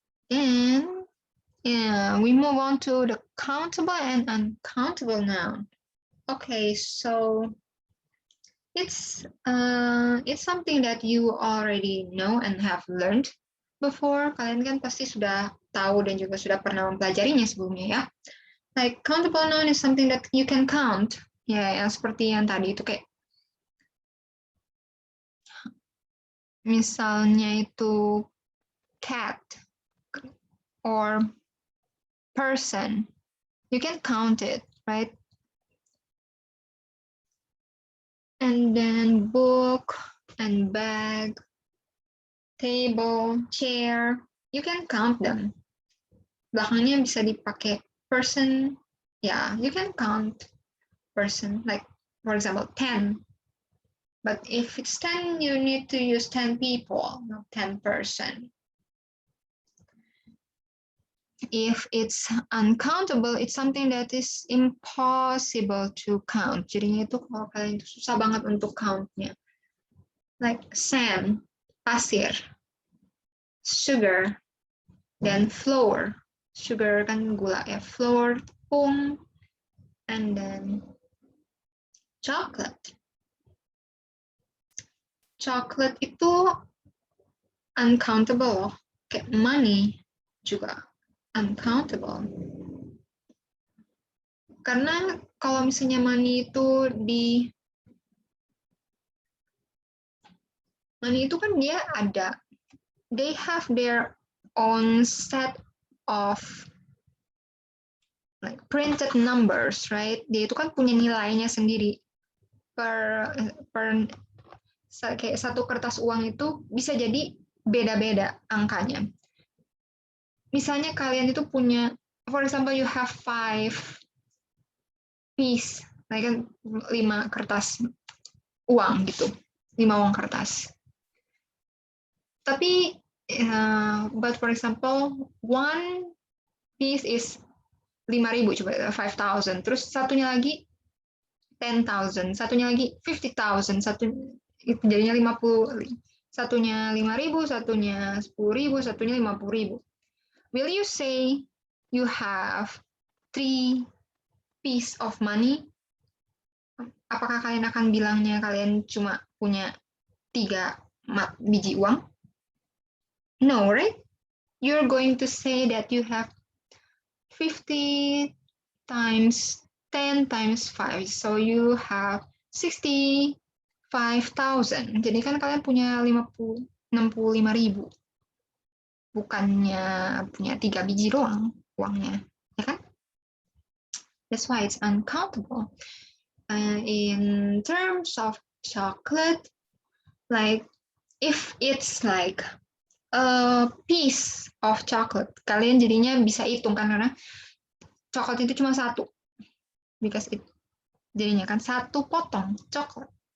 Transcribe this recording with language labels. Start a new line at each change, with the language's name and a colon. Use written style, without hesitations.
English: And we move on to the countable and uncountable noun. Okay, so it's something that you already know and have learned before.
Indonesian: Kalian kan pasti sudah tahu dan juga sudah pernah mempelajarinya sebelumnya ya.
English: Like countable noun is something that you can count.
Indonesian: Ya, yang seperti yang tadi itu kayak misalnya itu cat or person.
English: You can count it, right? And then book and bag, table, chair, you can count them.
Indonesian: Belakangnya bisa dipakai person.
English: Yeah, you can count person, like for example 10. But if it's 10, you need to use 10 people, not 10 person. If it's uncountable, it's something that is impossible to count.
Indonesian: Jadinya itu kalau kalian itu susah banget untuk countnya.
English: Like sand, pasir, sugar, dan flour.
Indonesian: Sugar kan gula ya, flour, tepung,
English: and then chocolate.
Indonesian: Chocolate itu uncountable loh, kayak money juga uncountable. Karena kalau misalnya money itu kan dia ada,
English: they have their own set of like printed numbers, right?
Indonesian: Dia itu kan punya nilainya sendiri. Per kayak satu kertas uang itu bisa jadi beda-beda angkanya. Misalnya kalian itu punya,
English: for example, you have 5 piece,
Indonesian: like kan 5 kertas uang gitu, 5 uang kertas.
English: Tapi, but for example, one piece is 5.000, coba 5,000.
Indonesian: Terus satunya lagi 10,000, satunya lagi 50,000, satu itu jadinya 50. Satunya 5.000, satunya 10.000, satunya 50.000.
English: Will you say you have 3 piece of money?
Indonesian: Apakah kalian akan bilangnya kalian cuma punya 3 biji uang?
English: No, right? You're going to say that you have 50 times 10 times 5, so you have 65,000.
Indonesian: Jadi kan kalian punya 65.000. Bukannya punya 3 biji doang uangnya, ya kan?
English: That's why it's uncountable. In terms of chocolate,
Indonesian: like if it's like a piece of chocolate, kalian jadinya bisa hitung kan, karena coklat itu cuma satu, because it jadinya kan satu potong coklat.